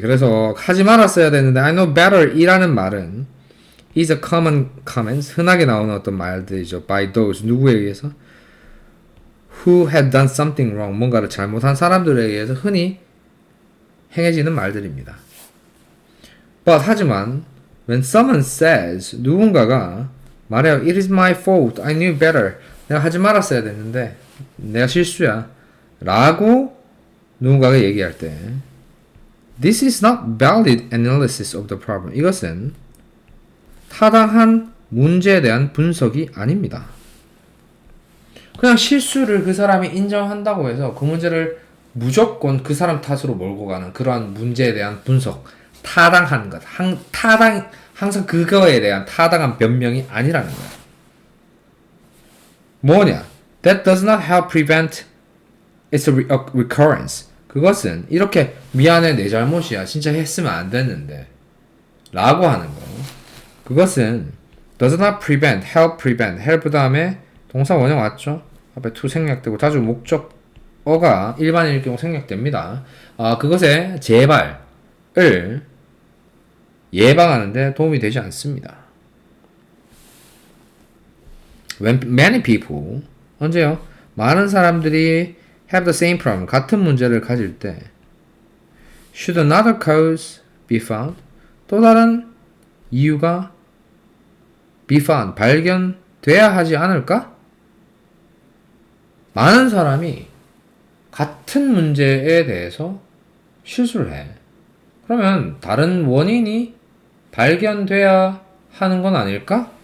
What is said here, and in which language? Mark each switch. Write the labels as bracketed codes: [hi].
[ko] 그래서 하지 말았어야 되는데 [en] I know better [ko] 이라는 말은 [en] is a common comment, [ko] 흔하게 나오는 어떤 말들이죠. [en] by those, [ko] 누구에 의해서? [en] who had done something wrong, [ko] 뭔가를 잘못한 사람들에 의해서 흔히 행해지는 말들입니다. [en] But [ko] 하지만 [en] when someone says, [ko] 누군가가 말해요. [en] It is my fault, I knew better. [ko] 내가 하지 말았어야 됐는데 내가 실수야 라고 누군가가 얘기할 때 [en] This is not valid analysis of the problem. [ko] 이것은 타당한 문제에 대한 분석이 아닙니다. 그냥 실수를 그 사람이 인정한다고 해서 그 문제를 무조건 그 사람 탓으로 몰고 가는 그러한 문제에 대한 분석, 타당한 것, 항상 그거에 대한 타당한 변명이 아니라는 거야. 뭐냐? [en] That does not help prevent its recurrence. [ko] 그것은 이렇게 미안해 내 잘못이야 진짜 했으면 안 됐는데 라고 하는 거. 그것은 [en] does not prevent, help prevent, [ko] help 다음에 동사 원형 왔죠? 앞에 to 생략되고 자주 목적어가 일반인일 경우 생략됩니다. 그것의 재발을 예방하는데 도움이 되지 않습니다. [en] When many people, [ko] 언제요? 많은 사람들이 [en] have the same problem, [ko] 같은 문제를 가질 때 [en] should another cause be found. [ko] 또 다른 이유가 [en] be found, [ko] 발견돼야 하지 않을까? 많은 사람이 같은 문제에 대해서 실수를 해. 그러면 다른 원인이 발견돼야 하는 건 아닐까?